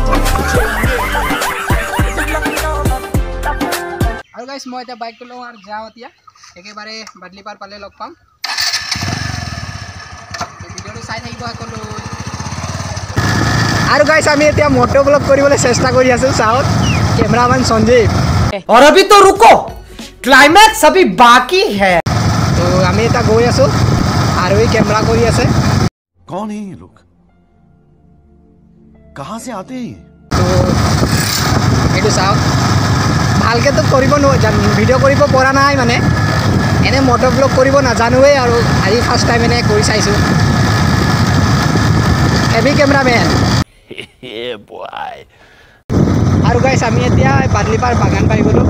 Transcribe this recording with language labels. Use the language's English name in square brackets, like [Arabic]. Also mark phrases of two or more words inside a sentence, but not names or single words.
[Assamese] আৰু গাইছ মই এতিয়া বাইকটো লওঁ আৰু যাওঁ। এতিয়া একেবাৰে বাদলিপাৰ পালে লগ পাম। ভিডিঅ'টো চাই থাকিব সকলো। আৰু গাইছ আমি এতিয়া [English] moto vlog [Assamese] কৰিবলৈ চেষ্টা কৰি আছো। চাওক কেমেৰামেন সঞ্জীৱ। [Hindi] और अभी तो रुको, क्लाइमैक्स अभी बाकी है। [Assamese] তো আমি এতিয়া গৈ আছো আৰু এই কেমেৰা কৰি আছে। [Hindi] कौन है ये लोग, कहाँ से आते हैं? [Assamese] তো এইটো চাওক, ভালকৈ তো কৰিব ভিডিঅ' কৰিব পৰা নাই, মানে এনে [English] moto vlog [Assamese] কৰিব নাজানোৱেই। আৰু আজি [English] first time [Assamese] এনে কৰি চাইছোঁ। [English] heavy cameraman. [Assamese] আৰু গাইছ আমি এতিয়া বাদলিপাৰ বাগান পাই গ'লোঁ।